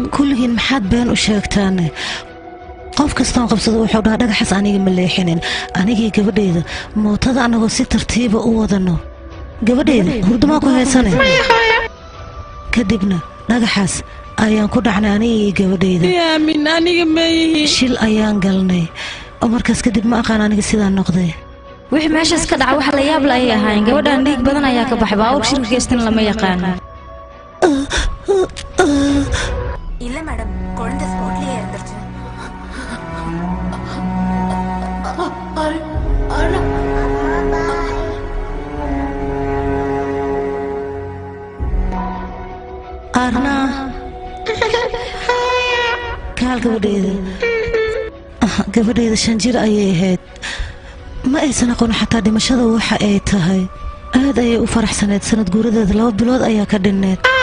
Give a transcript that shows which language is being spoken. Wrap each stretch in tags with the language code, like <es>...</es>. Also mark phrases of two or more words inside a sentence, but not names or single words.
<so>kulligiin maxaad been u sheegtaane qof kastoon qabsado wuxuu dhahaa dhagaxaas aniga ma leexinin anigii gabadheeda mootada annagoo si tartiiba u wadano gabadheeda hurdumaa ku heesane kadibna dhagaxaas ayaan ku dhacnay anigii gabadheeda yaamin aniga mayihi shil ayaan galnay oo markaas kadib ma aqaan aniga sidaan noqday wixii meeshaas ka dhaca wax la yaab la ay ahaayeen gabadhan dhiig badan ayaa ka baxay baawur shirka geystan lama yaqaan</so> <ta>இல்ல மேடம் குழந்தை ஸ்பாட்லயே இறந்துருச்சு</ta> <so>arnaa kaal gabadheeda 5 jir ayay ahayd ma aysan aqoon xataa dhimashada waxa ay tahay aad ayay u faraxsaneed sanad guuradeeda 2 bilood ayaa ka dhinneed</so>